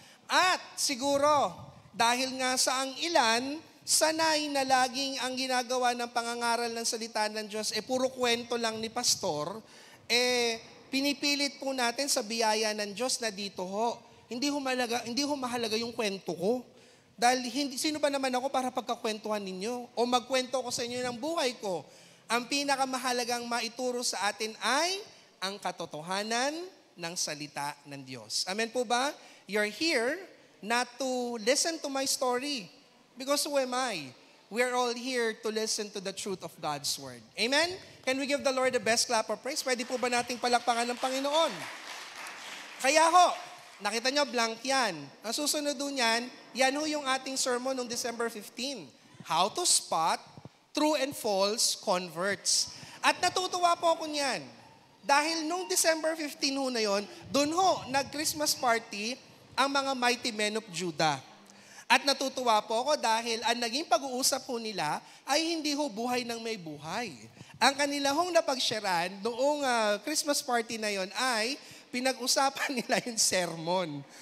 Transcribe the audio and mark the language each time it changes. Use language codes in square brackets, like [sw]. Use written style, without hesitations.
[tl] At siguro, dahil nga sa ang ilan, sanay na laging ang ginagawa ng pangangaral ng salita ng Diyos, puro kwento lang ni pastor, pinipilit po natin sa biyaya ng Diyos na dito ho, hindi ho mahalaga yung kwento ko. Dahil sino ba naman ako para pagkakwentuhan ninyo? O magkwento ko sa inyo ng buhay ko? Ang pinakamahalagang maituro sa atin ay ang katotohanan ng salita ng Diyos. Amen po ba? [en] You're here not to listen to my story. Because who am I? We're all here to listen to the truth of God's Word. Amen? Can we give the Lord the best clap of praise? [tl] Pwede po ba nating palakpakan ng Panginoon? Kaya ho, nakita nyo, blank yan. Ang susunod doon yan ho yung ating sermon noong December 15. [en] How to spot true and false converts. [tl] At natutuwa po ako niyan. Dahil nung December 15 ho na yon, doon ho, nag-Christmas party ang mga mighty men of Judah. At natutuwa po ako dahil ang naging pag-uusap po nila ay hindi ho buhay ng may buhay. Ang kanila hong napag-sharean noong Christmas party na yon ay pinag-usapan nila yung sermon.